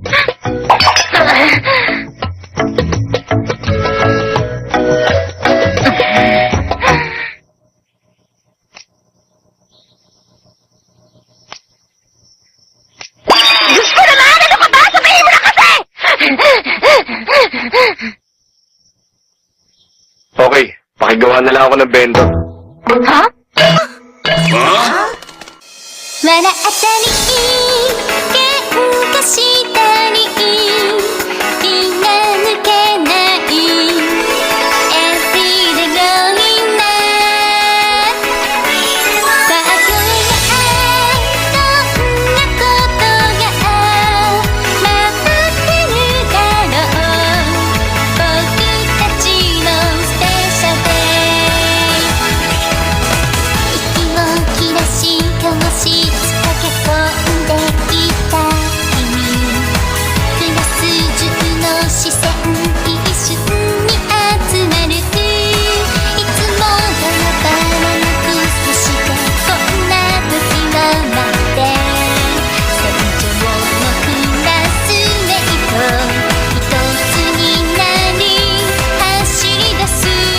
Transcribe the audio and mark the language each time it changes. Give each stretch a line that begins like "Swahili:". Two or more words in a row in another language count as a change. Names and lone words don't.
Filipino: Diyos ko naman! Ano ka ba? Sabihin mo na kasi! Okay, pakigawa na lang ako ng bento. Ha?
Japanese: 笑ったり喧嘩したり気が抜けない
English: Everyday going on
Japanese: さあこれがどんなことが待ってるだろう僕たちのスペシャルデー息を切らし交わし駆け込んでいた君クラス中の視線一瞬に集まるいつもバラバラなくそしてこんな時を待って戦場のクラスメイト一つになり走り出す